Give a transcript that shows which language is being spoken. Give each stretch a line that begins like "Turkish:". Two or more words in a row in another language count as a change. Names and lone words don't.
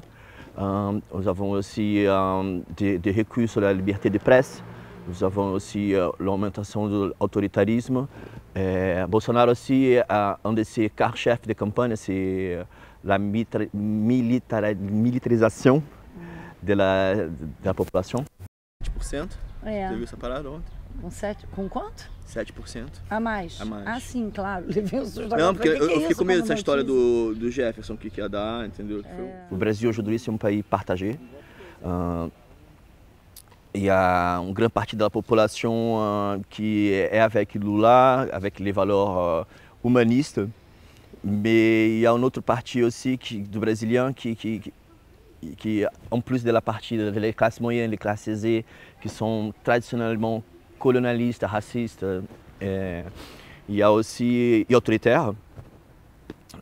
French: Nous avons aussi des reculs sur la liberté de presse. Nous avons aussi l'augmentation de l'autoritarisme. Bolsonaro aussi, un de ses quarts chefs de campagne, c'est la militarisation de la population.
Portuguese: 7%? É. Você viu essa parada ontem? Com quanto? 7%. A mais? A mais. Ah, sim, claro. Levei um susto. Não, porque eu fiquei com medo dessa notícia? história do Jefferson, que ia dar, entendeu? O Brasil
French: aujourd'hui c'est un pays partagé. Il y a une grande partie de la population qui est avec Lula, avec les valeurs humanistes. Mais il y a une autre partie aussi du Brésilien qui, en plus de la partie des classes moyennes, les classes aisées, qui sont traditionnellement colonialistes, racistes, il y a aussi autoritaires.